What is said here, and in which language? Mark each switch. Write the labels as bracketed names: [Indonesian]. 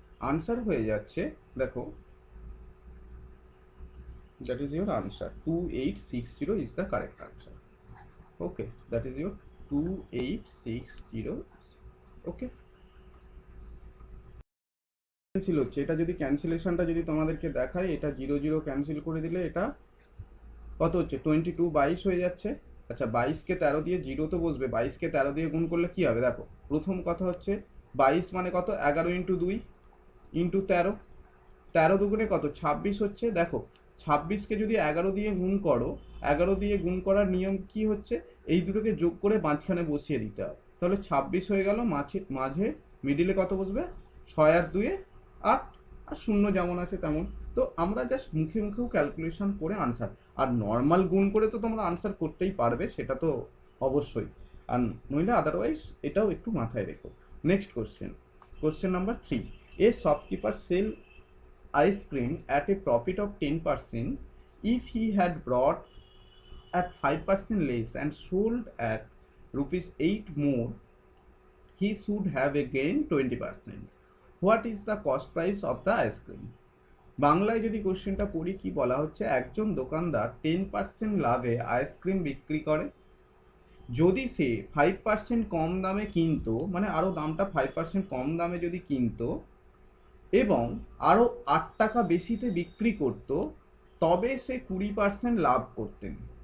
[Bangla] Answer হয়ে যাচ্ছে, দেখো, [English] that is your answer, 2860 is the correct answer. Okay, that is your 2860. [Bangla] Okay, cancel হচ্ছে। এটা যদি ক্যান্সেলেশনটা যদি তোমাদেরকে দেখায়, এটা 0 0 ক্যান্সেল করে দিলে এটা কত হচ্ছে, 22 22 হয়ে যাচ্ছে। আচ্ছা, 22কে 13 দিয়ে, 0 তো বসবে, 22কে 13 দিয়ে গুণ করলে কি হবে? দেখো, প্রথম কথা হচ্ছে 22 মানে কত, 11 ইন্টু 2 ইন্টু 13, 13 দুগুণে কত, 26 হচ্ছে। দেখো, 26কে যদি 11 দিয়ে গুণ করো, 11 দিয়ে গুণ করার নিয়ম কি হচ্ছে, এই দুটোকে যোগ করে মাঝখানে বসিয়ে দিতে হবে। তাহলে 26 হয়ে গেল, মাঝে মিডিলে কত বসবে, 6 আর 2 8, আর শূন্য যেমন আছে তেমন। তো আমরা জাস্ট মুখে মুখেও ক্যালকুলেশন করে আনসার, আর নর্মাল গুণ করে তো তোমরা আনসার করতেই পারবে, সেটা তো অবশ্যই, আর নইলে আদারওয়াইজ এটাও একটু মাথায় রেখো। [English] Next question, question number 3, a shopkeeper sell ice cream at a profit of 10% if he had brought at 5% less and sold at rupees 8 more, he should have a gain 20%. What is the cost price of the ice cream? [Bangla] বাংলায় যদি কোশ্চেনটা পড়ি, কি বলা হচ্ছে, একজন দোকানদার 10% লাভে আইসক্রিম বিক্রি করে। যদি সে 5% কম দামে কিনতো, মানে আরো দামটা 5% কম দামে যদি কিনতো এবং আরও 8 টাকা বেশিতে বিক্রি করত, তবে সে 20% লাভ করতেন।